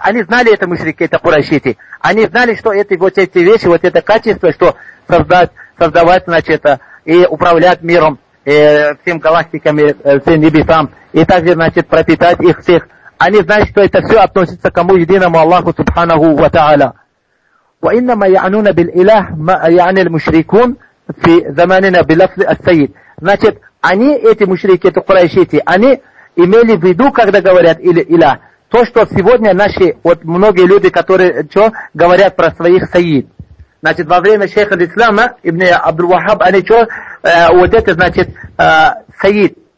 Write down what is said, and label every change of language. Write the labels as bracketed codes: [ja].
[ru] Они знали это, мушрики, это курайшиты. Они знали, что эти вот эти вещи, вот это качество, что создавать, значит, и управлять миром, всем галактиками, всем небесам, и также, значит, пропитать их всех. Они знают, что это все относится к кому? Единому Аллаху Субханаху Ва Та'аля. [ar] وإنما يعنون بالإله ما يعني المشركون في زماننا بلفظ السيد. [ru] Значит, они, эти мушрики, эти курайшити, они имели в виду, когда говорят «Илля», то, что сегодня наши, вот многие люди, которые что, говорят про своих саид. Значит, во время шейха Ислама, ибн Абдул-Вахаб, они что, вот это значит саид.